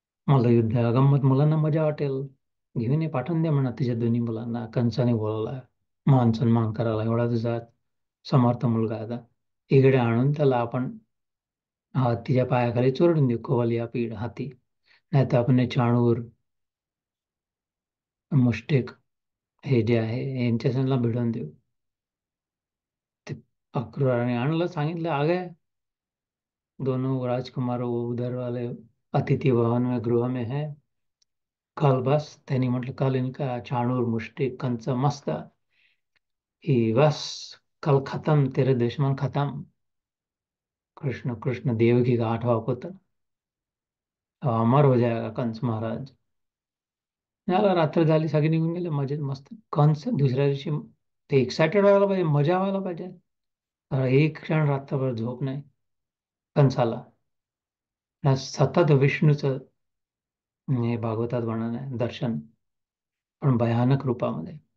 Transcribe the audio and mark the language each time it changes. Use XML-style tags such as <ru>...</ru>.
<mr>मला युद्ध गंमत, मुलांना मजा वाटेल, घेऊन ये, पाठवून द्या म्हणा तुझ्या दोन्ही मुलांना, कंसाने बोलवलाय, मान सन्मान करायला, एवढा तुझा समर्थ मुलगा आहे आता, इकडे आणून त्याला आपण तिच्या पायाखाली चोरडून देऊ, कोवलिया पीड हाती, नाही तर आपण चाणूर, मुष्टिक, हे जे आहे यांच्या सणला भिडवून देऊ. ते अक्रूराने आणलं, सांगितलं,</mr> <hi>आ गए दोनों राजकुमार, वो उधर वाले अतिथि भवन में गृह में है, कल बस,</hi> <mr>त्यांनी म्हटलं</mr> <hi>कल इनका चाणूर मुष्टिक कंच मस्त, ही बस, कल खत्म, तेरे दुश्मन खत्म. कृष्ण कृष्ण देवकी का 8वां पुत्र अमर हो जाएगा कंस महाराज.</hi> <mr>झालं, रात्र झाली, सगळे निघून गेले मजेत मस्त. कंस दुसऱ्या दिवशी, ते एक्सायटेड व्हायला पाहिजे, मजा व्हायला पाहिजे, एक क्षण रात्रभर झोप नाही कंसाला. सतत विष्णूचं हे भागवतात वर्णन आहे, दर्शन, पण भयानक रूपामध्ये.</mr>